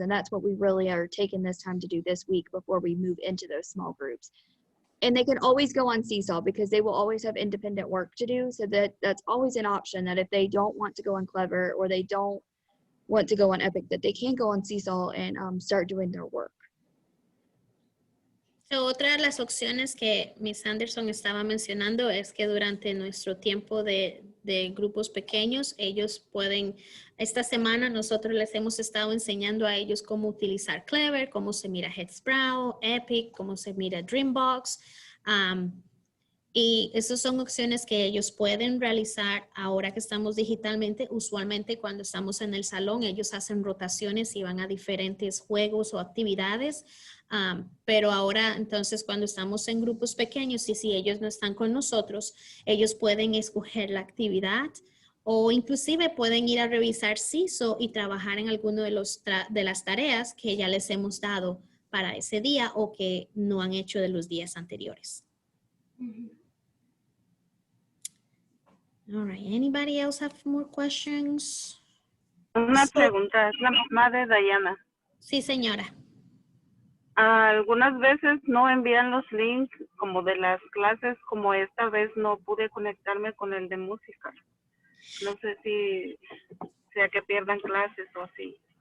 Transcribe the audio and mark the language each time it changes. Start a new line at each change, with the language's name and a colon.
English: And that's what we really are taking this time to do this week before we move into those small groups. And they can always go on Seesaw because they will always have independent work to do. So that's always an option, that if they don't want to go on Clever or they don't want to go on Epic, that they can go on Seesaw and start doing their work.
Spanish: So, otra de las opciones que Miss Anderson estaba mencionando es que durante nuestro tiempo de grupos pequeños, ellos pueden, esta semana nosotros les hemos estado enseñando a ellos cómo utilizar Clever, cómo se mira Headsprout, Epic, cómo se mira Dreambox. Y esas son opciones que ellos pueden realizar ahora que estamos digitalmente. Usualmente cuando estamos en el salón, ellos hacen rotaciones y van a diferentes juegos o actividades. Pero ahora, entonces, cuando estamos en grupos pequeños y si ellos no están con nosotros, ellos pueden escoger la actividad o inclusive pueden ir a revisar Seesaw y trabajar en alguno de las tareas que ya les hemos dado para ese día o que no han hecho de los días anteriores.
English: All right. Anybody else have more questions?
Spanish: Una pregunta, es la mamá de Diana. Sí, señora. Algunas veces no envían los links como de las clases, como esta vez no pude conectarme con el de música. No sé si sea que pierdan clases o así.